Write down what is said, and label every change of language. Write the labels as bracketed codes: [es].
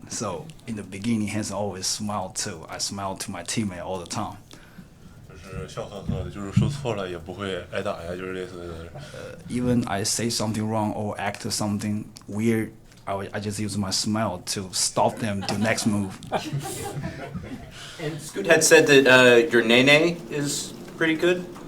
[en] So in the beginning, Hanson always smiled too. I smile to my teammate all the time. [zh] 就是笑呵呵的，就是说错了也不会挨打呀，就是类似的。 [en] Even I say something wrong or act something weird, I just use my smile to stop them to next move. And Scoot had said that your nene is pretty good.